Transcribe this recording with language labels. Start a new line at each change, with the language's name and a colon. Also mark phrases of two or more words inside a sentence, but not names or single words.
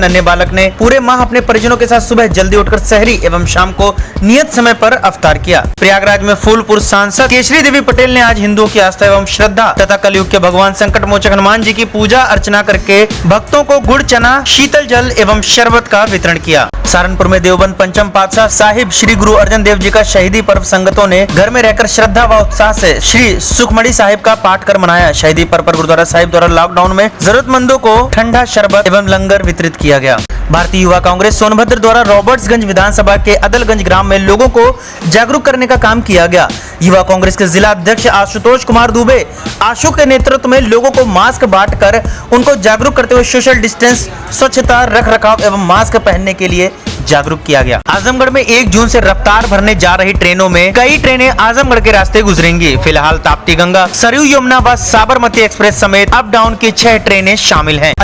Hindi: ननहे बालक ने पूरे माह अपने परिजनों के साथ सुबह जल्दी उठ कर सहरी एवं शाम को नियत समय पर इफ़्तार किया. प्रयागराज में फूलपुर सांसद केशरी देवी पटेल ने आज हिंदुओं की आस्था एवं श्रद्धा तथा कलियुग के भगवान संकट मोचक हनुमान जी की पूजा अर्चना कर के भक्तों को गुड़ चना शीतल जल एवं शरबत का वितरण किया. सहारनपुर में देवबंद पंचम पादशाह साहब श्री गुरु अर्जन देव जी का शहीदी पर्व संगतों ने घर में रह कर श्रद्धा व उत्साह से श्री सुखमनी साहब का पाठ कर मनाया. शहीदी पर्व पर गुरुद्वारा साहब द्वारा लॉक डाउन में ज़रूरतमंदों को ठंडा शरबत एवं लंगर वितरित किया गया. भारतीय युवा कांग्रेस सोनभद्र द्वारा रॉबर्ट्सगंज विधानसभा के अदलगंज ग्राम में लोगों को जागरूक करने का काम किया गया. युवा कांग्रेस के ज़िला अध्यक्ष आशुतोष कुमार दुबे आशु के नेतृत्व में लोगों को मास्क बाँट कर उन को जागरूक करते हुए
English: social distance,
Hindi: स्वच्छता, रख रखाव एवं मास्क पहनने के लिए जागरूक किया गया. आज़मगढ़ में 1 जून से रफ़्तार भरने जा रही ट्रेनों में कई ट्रेनें आज़मगढ़ के रास्ते गुज़रेंगी. फ़िलहाल ताप्ती गंगा, सरयू यमुना व साबरमती एक्सप्रेस समेत
English: up down
Hindi: की 6 ट्रेनें शामिल हैं.